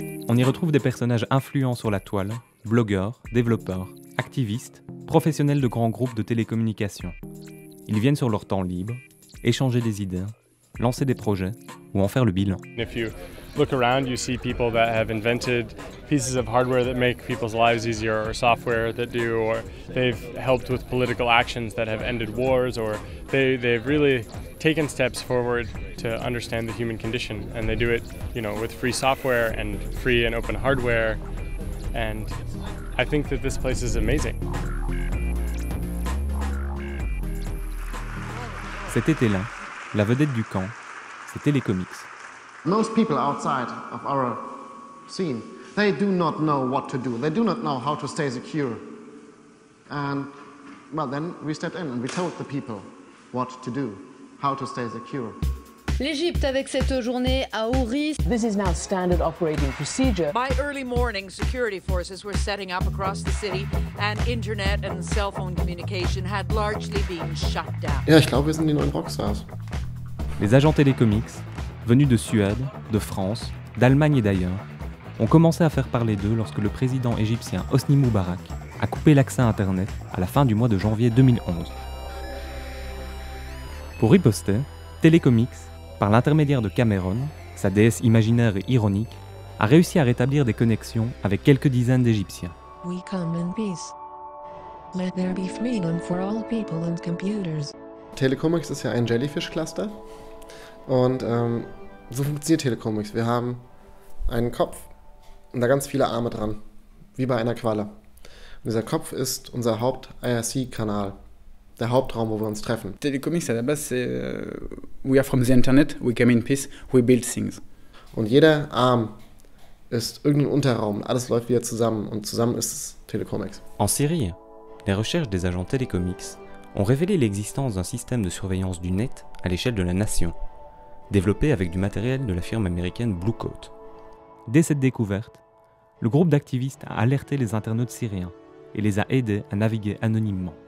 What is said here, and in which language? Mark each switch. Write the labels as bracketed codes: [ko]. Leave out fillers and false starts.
[fr] On y retrouve des personnages influents sur la toile, blogueurs, développeurs, activistes, professionnels de grands groupes de télécommunications. Ils viennent sur leur temps libre, échanger des idées, lancer des projets ou en faire le bilan. [en] If you look around, you see people that have invented pieces of hardware that make people's lives easier, or software that do, or they've helped with political actions that have ended wars, or they've really taken steps forward to understand the human condition, and they do it, with free software and free and open hardware, and I think that this place is amazing. [fr] Cet été-là, la vedette du camp, c'est Telecomics. [en] Most people outside of our scene, they do not know what to do. They do not know how to stay secure. And, then we stepped in and we told the people what to do, how to stay secure. [fr] L'Égypte avec cette journée à haut risque. [en] This is now standard operating procedure. By early morning, security forces were setting up across the city, and internet and cell phone communication had largely been shut down. [de] Ja, ich glaube, wir sind die neuen Rockstars. [fr] Les agents Telecomics, venus de Suède, de France, d'Allemagne et d'ailleurs, ont commencé à faire parler d'eux lorsque le président égyptien Hosni Moubarak a coupé l'accès à Internet à la fin du mois de janvier 2011. Pour riposter, Telecomics, par l'intermédiaire de Cameron, sa déesse imaginaire et ironique, a réussi à rétablir des connexions avec quelques dizaines d'Égyptiens. [en] We come in peace. Let there be freedom for all people and computers. [de] Telecomics ist ja ein Jellyfish-Cluster und so funktioniert Telecomics. Wir haben einen Kopf und da ganz viele Arme dran, wie bei einer Qualle. Und dieser Kopf ist unser Haupt-IRC-Kanal. Der Hauptraum, wo wir uns treffen. [en] Telecomics, [fr] à la base, c'est [en] we are from the internet, we come in peace, we build things. [de] Und jeder Arm ist irgendein Unterraum, alles läuft wieder zusammen und zusammen ist es Telecomics. [fr] En Syrie, les recherches des agents Telecomics ont révélé l'existence d'un système de surveillance du net à l'échelle de la nation, développé avec du matériel de la firme américaine Blue Coat. Dès cette découverte, le groupe d'activistes a alerté les internautes syriens et les a aidés à naviguer anonymement.